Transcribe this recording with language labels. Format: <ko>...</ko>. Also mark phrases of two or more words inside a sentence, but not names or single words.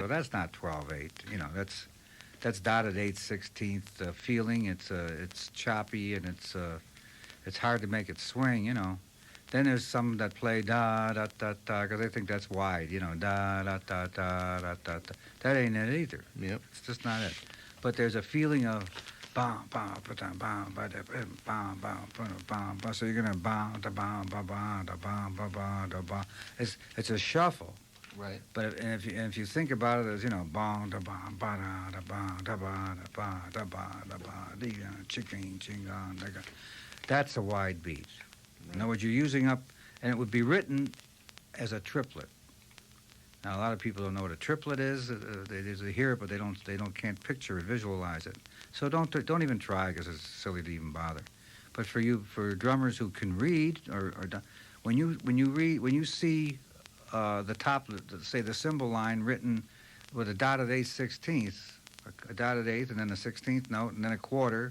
<en>That's not 12/8. That's dotted 8/16 feeling. It's choppy and it's hard to make it swing. Then there's some that play da da da da because they think that's wide. Da da da da da da da. That ain't it either. Yep. It's just not it. But there's a feeling of bam bam ba bam ba bam bam bam bam. So you're gonna bam da bam ba bam da bam ba bam da bam. It's a shuffle. Right. But if you think about it as bam da bam ba da bam da ba da ba da ba da ba da chicken chingon, that's a wide beat. In other words, you're using up, and it would be written as a triplet. Now, a lot of people don't know what a triplet is. They hear it, but they can't picture it, visualize it. So don't even try because it's silly to even bother. But for drummers who can read, when you see the top, say the cymbal line written with a dotted 8/16, a dotted eighth, and then a 16th note, and then a quarter.</en>